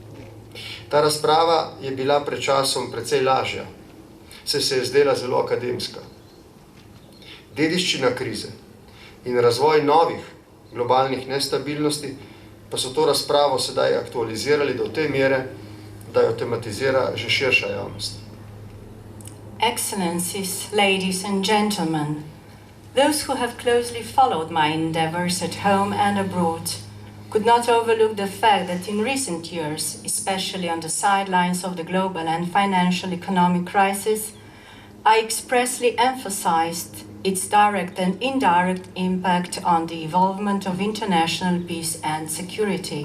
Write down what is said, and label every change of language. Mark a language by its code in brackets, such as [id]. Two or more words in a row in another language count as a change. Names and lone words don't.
[sl] Ta razprava je bila pred časom precej lažja, saj se je zdela zelo akademska. Dediščina krize in razvoj novih globalnih nestabilnosti pa so to razpravo sedaj aktualizirali do te mere, da jo tematizira že širša javnost. [en] Excellencies, ladies and gentlemen, those who have closely followed my endeavors at home and abroad could not overlook the fact that in recent years, especially on the sidelines of the global and financial economic crisis, I expressly emphasized its direct and indirect impact on the evolvement of international peace and security.